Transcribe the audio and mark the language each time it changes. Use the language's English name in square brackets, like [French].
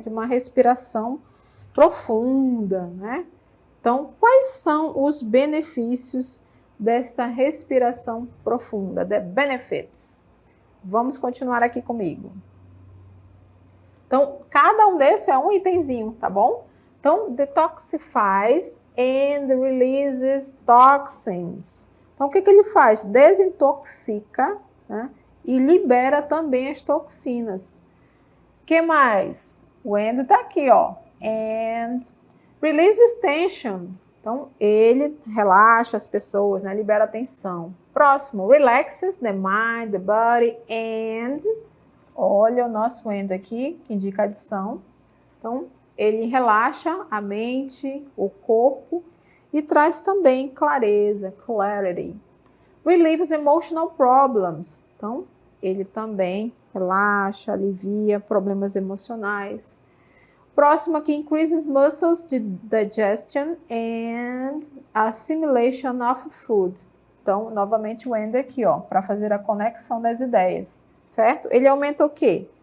[Portuguese] De uma respiração profunda, né? Então, quais são os benefícios desta respiração profunda? [English] The benefits. [Portuguese] Vamos continuar aqui comigo. Então, cada um desses é um itemzinho, tá bom? [English] Então, detoxifies and releases toxins. [Portuguese] Então, o que ele faz? Desintoxica, né? E libera também as toxinas. O que mais? O and está aqui, ó. [English] And releases tension. [Portuguese] Então, ele relaxa as pessoas, né? Libera tensão. [English] Próximo, relaxes the mind, the body, and... [Portuguese] Olha o nosso and aqui, que indica adição. Então, ele relaxa a mente, o corpo, e traz também clareza, clarity. [English] Relieves emotional problems. [Portuguese] Então, ele também relaxa, alivia problemas emocionais. [English] Próximo aqui, increases muscles digestion and assimilation of food. [Portuguese] Então, novamente o and aqui, ó, para fazer a conexão das ideias, certo? Ele aumenta o quê?